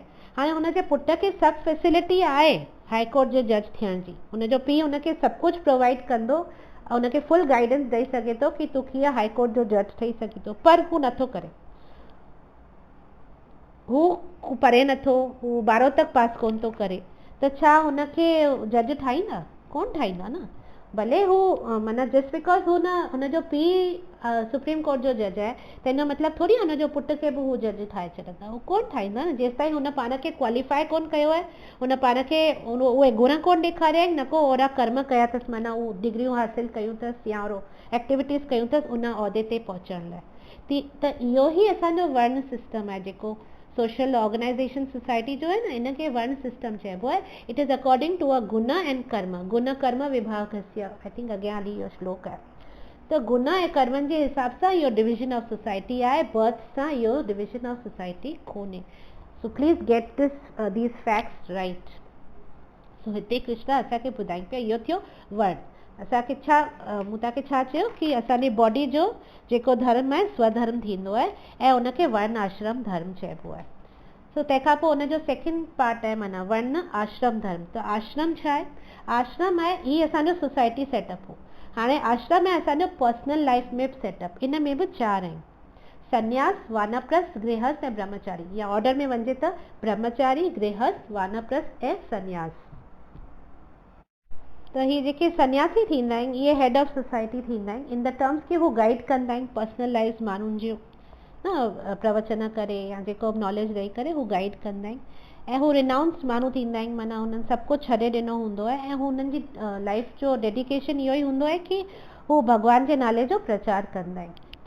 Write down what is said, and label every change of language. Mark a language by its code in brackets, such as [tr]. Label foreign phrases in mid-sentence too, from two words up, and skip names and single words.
[sd] हाणे हुनजे पुट खे सभु फैसिलिटी आहे हाई कोर्ट जे जज थियण जी, हुनजो पीउ हुनखे सभु कुझु प्रोवाइड कंदो, हुनखे [en] full guidance [sd] ॾेई सघे थो कि तूं कीअं हाई कोर्ट जो जज ठही सघे थो, पर हू नथो करे। हू पढ़े नथो, हू 12 तक पास कोन थो करे, त छा हुनखे जज ठाहींदा? कोन ठाहींदा न। भले हू माना [en] just because [sd] हुनजो पीउ सुप्रीम कोर्ट जो जज आहे, त हिन जो मतिलबु थोरी हुनजो पुट खे बि हू जज ठाहे छॾंदा, हू कोन ठाहींदा न, जेसि ताईं हुन पाण खे क्वालिफाई कोन कयो आहे, हुन पाण खे उहे गुण कोन ॾेखारिया आहिनि, न को ओड़ा कर्म कया अथसि, माना हू डिग्रियूं हासिल कयूं अथसि या ओड़ो एक्टिविटीज़ कयूं अथसि उन उहिदे ते पहुचण लाइ। त इहो ई असांजो वर्ण सिस्टम आहे, जेको [en] social organization society [sd] जो है ना, इनके वर्ण सिस्टम चइबो आहे। [en] It is according to a guna and karma, [sa] गुण कर्म विभागस्य, [en] I think [sd] अॻियां हली इहो श्लोक आहे। त गुण ऐं कर्मनि जे हिसाब सां इहो [en] division of society [sd] आहे, बर्थ सां इहो [en] division of society [sd] कोन्हे। [en] So please get these facts right. [sd] सो हिते कृष्णा असांखे ॿुधाइनि पिया, इहो थियो वर्ण। असांखे छा, मूं तव्हांखे छा चयो कि असांजी बॉडी जो जेको धर्म आहे स्वधर्म थींदो आहे, ऐं उनखे वर्ण आश्रम धर्म चइबो आहे। सो तंहिंखां पोइ हुनजो सेकेंड पार्ट आहे माना वर्ण आश्रम धर्म। त आश्रम छा आहे? आश्रम आहे, ही असांजो [en] society setup [sd] हो। हाणे आश्रम आहे असांजो [en] personal life [sd] में सेटअप। इन में बि 4 आहिनि, संन्यास, वानप्रस्थ, गृहस्थ ऐं ब्रह्मचारी, या ऑर्डर में वञे त ब्रह्मचारी, गृहस्थ, वानप्रस्थ ऐं संन्यास। त ही जेके सन्यासी थींदा आहिनि इहे [en] head of society [sd] थींदा आहिनि [en] in the terms [sd] की हू गाइड कंदा आहिनि [en] personal life [sd] माण्हुनि जो न प्रवचन करे या जेको नॉलेज ॾेई करे हू गाइड कंदा आहिनि ऐं हू रिनाउंस्ड माण्हू थींदा आहिनि माना हुननि सभु कुझु छॾे ॾिनो हूंदो आहे ऐं हुननि जी लाइफ जो डेडिकेशन इहो ई हूंदो आहे की हू भॻवान जे नाले जो प्रचार कंदा आहिनि त